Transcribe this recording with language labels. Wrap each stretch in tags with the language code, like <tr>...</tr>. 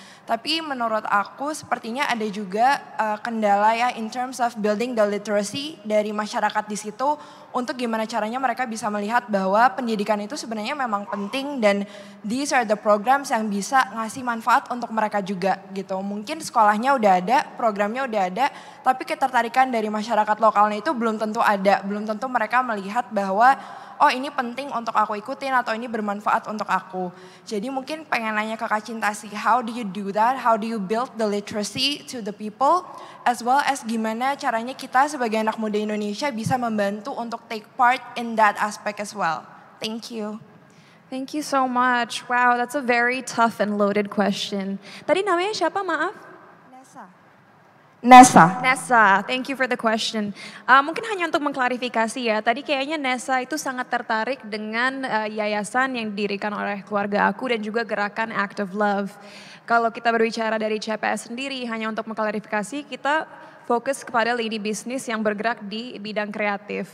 <id>Tapi menurut aku sepertinya ada juga kendala ya</id> <en>in terms of building the literacy</en> <id>dari masyarakat di situ untuk gimana caranya mereka bisa melihat bahwa pendidikan itu sebenarnya memang penting dan</id> <en>these are the programs</en> <id>yang bisa ngasih manfaat untuk mereka juga gitu. Mungkin sekolahnya udah ada, programnya udah ada, tapi ketertarikan dari masyarakat lokalnya itu belum tentu ada, belum tentu mereka melihat bahwa oh ini penting untuk aku ikutin atau ini bermanfaat untuk aku. Jadi mungkin pengen nanya ke Kak Cinta sih,</id> <en>how do you do that? How do you build the literacy to the people? As well as</en> <id>gimana caranya kita sebagai anak muda Indonesia bisa membantu untuk</id> <en>take part in that aspect as well. Thank you. Thank you so much. Wow, that's a very tough and loaded question.</en> <id>Tadi namanya siapa, maaf?</id> <en>Nessa, thank you for the question.</en> <id>Mungkin hanya untuk mengklarifikasi ya, tadi kayaknya Nessa itu sangat tertarik dengan yayasan yang didirikan oleh keluarga aku dan juga gerakan Act of Love. Kalau kita berbicara dari CPS sendiri, hanya untuk mengklarifikasi, kita fokus kepada lini bisnis yang bergerak di bidang kreatif.</id>